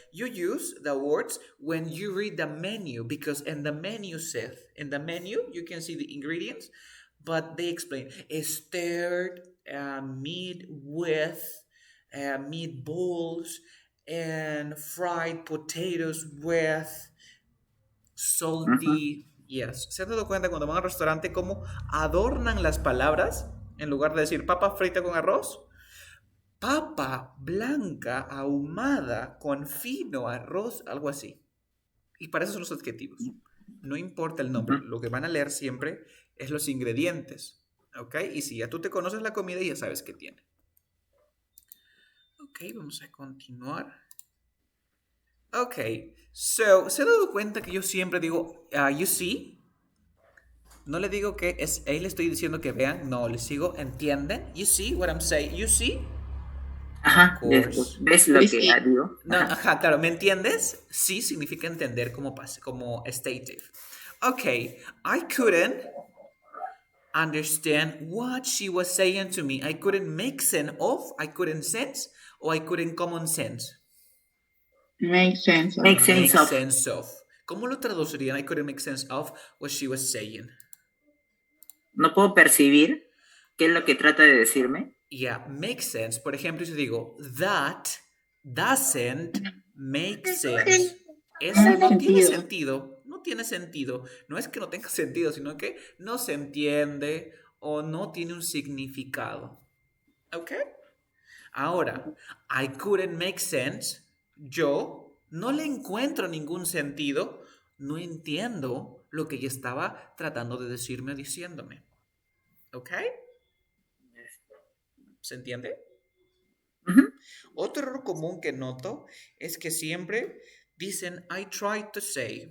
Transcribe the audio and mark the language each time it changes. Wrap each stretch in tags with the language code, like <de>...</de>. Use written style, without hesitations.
<en>You use the words when you read the menu, because in the menu you can see the ingredients, but they explain stirred meat with meatballs and fried potatoes with salty. Yes.</en> <es>¿Se han dado cuenta cuando van al restaurante cómo adornan las palabras? En lugar de decir papa frita con arroz, papa blanca ahumada con fino arroz, algo así. Y para eso son los adjetivos. No importa el nombre, lo que van a leer siempre es los ingredientes. ¿Ok? Y si ya tú te conoces la comida, ya sabes qué tiene. Ok, vamos a continuar. Ok, so, ¿se han dado cuenta que yo siempre digo,</es> <en>you see?</en> <es>No le digo que es, ahí le estoy diciendo que vean, no, les sigo, ¿entienden?</es> <en>You see what I'm saying? You see? Ajá, Of course.</en> <es>¿ves lo que digo? No, ajá, claro, ¿me entiendes? Sí significa entender como stative.</es> <en>Ok, I couldn't understand what she was saying to me. I couldn't make sense of, I couldn't sense, or I couldn't common sense. Make sense of. Make sense of.</en> <es>¿Cómo lo traducirían?</es> <en>I couldn't make sense of what she was saying.</en> <es>No puedo percibir qué es lo que trata de decirme.</es> <en>Yeah, make sense.</en> <es>Por ejemplo, si digo,</es> <en>that doesn't make sense.</en> <es>Eso no tiene sentido. No tiene sentido. No es que no tenga sentido, sino que no se entiende o no tiene un significado. ¿Ok? Ahora,</es> <en>I couldn't make sense.</en> <es>Yo no le encuentro ningún sentido. No entiendo lo que ella estaba tratando de decirme o diciéndome. ¿Ok? ¿Se entiende? Otro error común que noto es que siempre dicen</es> <en>I try to say.</en>